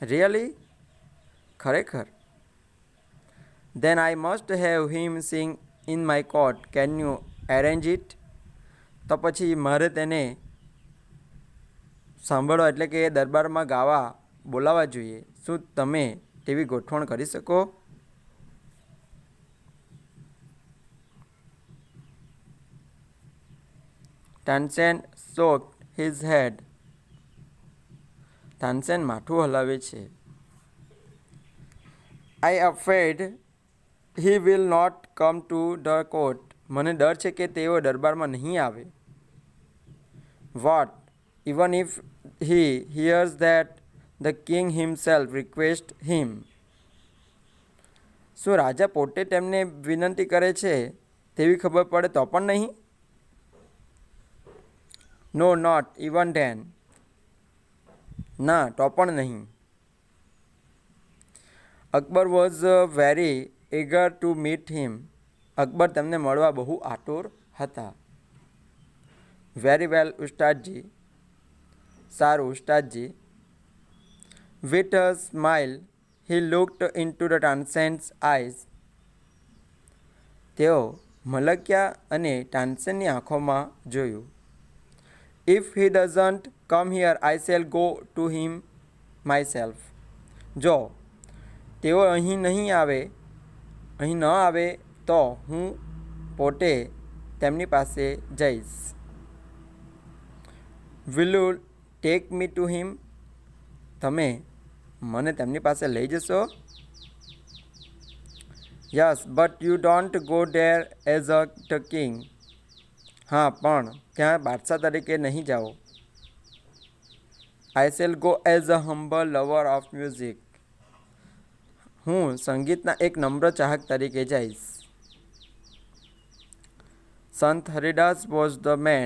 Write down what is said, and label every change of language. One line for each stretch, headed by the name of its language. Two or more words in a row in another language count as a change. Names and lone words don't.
Gujarati: રિયલી? ખરેખર?
English: Then I must have him sing in my court. Can you arrange it?
Gujarati: તો પછી મારે તેને સાંભળવા એટલે કે દરબારમાં ગાવા બોલાવવા જોઈએ. શું તમે તેવી ગોઠવણ કરી શકો? તાનસેન
English: shook his head.
Gujarati: તાનસેન માથું હલાવે છે.
English: I afraid he will not come to the court.
Gujarati: મને ડર છે કે તેઓ દરબારમાં નહીં આવે.
English: What? Even if he hears that the king himself requests him.
Gujarati: શું રાજા પોતે તેમને વિનંતી કરે છે તેવી ખબર પડે તો પણ નહીં?
English: No, not even then.
Gujarati: ના, તો પણ નહીં. અકબર
English: was very eager to meet him.
Gujarati: અકબર તેમને મળવા બહુ આતુર હતા.
English: Very well,
Gujarati: ઉસ્તાદજી. સારું, ઉસ્તાદજી.
English: With a smile, he looked into the Tansen's eyes.
Gujarati: તેઓ મલક્યા અને તાનસેનની આંખોમાં જોયું.
English: If he doesn't come here, I shall go to him myself.
Gujarati: જો તેઓ અહીં ન આવે તો હું પોતે તેમની પાસે જઈશ.
English: Will you take me to him?
Gujarati: તમે મને તેમની પાસે લઈ જશો?
English: Yes, but you don't go there as the king.
Gujarati: હા, પણ ત્યાં બાદશાહ તરીકે નહીં જાઓ.
English: I shall go as a humble lover of music.
Gujarati: હું સંગીતના એક નમ્ર ચાહક તરીકે જઈશ.
English: Sant Haridas was the man.